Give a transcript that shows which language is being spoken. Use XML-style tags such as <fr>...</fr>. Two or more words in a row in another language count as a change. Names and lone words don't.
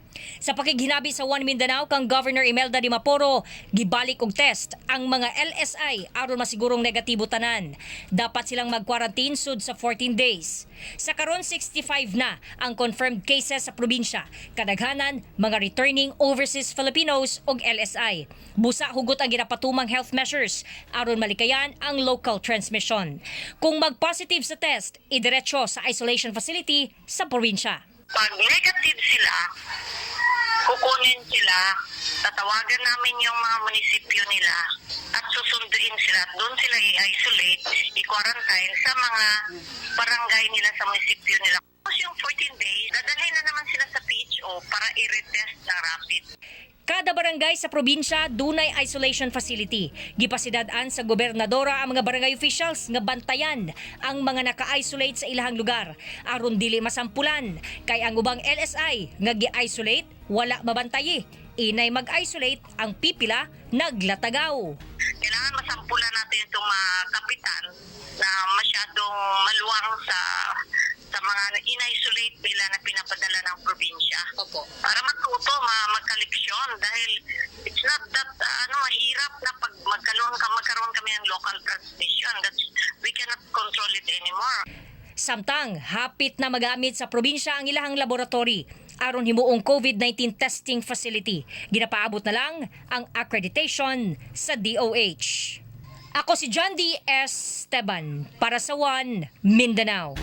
<ceb>Sa pakighinabi sa One Mindanao kang Governor Imelda Dimaporo, gibalik og test ang mga LSI aron masigurong negatibo tanan. Dapat silang mag-quarantine sud sa 14 days. Sa karon 65 na ang</ceb> <en>confirmed cases</en> <ceb>sa probinsya. Kadaghanan mga</ceb> <en>returning overseas Filipinos</en> <ceb>og LSI. Busa hugot ang ginapatumang</ceb> <en>health measures</en> <ceb>aron malikayan ang</ceb> <en>local transmission.</en> <ceb>Kung mag-positive sa test, idiretso sa</ceb> <en>isolation facility</en> <ceb>sa probinsya.</ceb> <tl>Pag negative sila, kukunin sila, tatawagan namin yung mga munisipyo nila at susunduin sila. Doon sila i-isolate, i-quarantine sa mga barangay nila sa munisipyo nila. Tapos yung 14 days, dadalhin na naman sila sa PHO para i-retest na rapid.</tl> <ceb>Kada barangay sa probinsya dunay</ceb> <en>isolation facility.</en> <ceb>Gipasidad-an sa gobernadora ang mga barangay officials nga bantayan ang mga naka-isolate sa ilahang lugar aron dili masampulan kay ang ubang LSI nga gi-isolate wala mabantayi. Inay mag-isolate ang pipila naglatagaw.</ceb> <tl>Kailangan masampulan natin itong mga kapitan na masyadong maluwang sa mga in-isolate nila na pinapadala ng probinsya. Opo. Para matuto, magkaliksyon dahil</tl> <en>it's not that</en> <tl>mahirap na pag magkaroon kami ng</tl> <en>local transmission that we cannot control it anymore.</en> <ceb>Samtang hapit na magamit sa probinsya ang ilahang laboratory aron himuong COVID-19</ceb> <en>testing facility.</en> <ceb>Ginapaabot na lang ang accreditation sa DOH. Ako si John D. Esteban para sa One Mindanao.</ceb>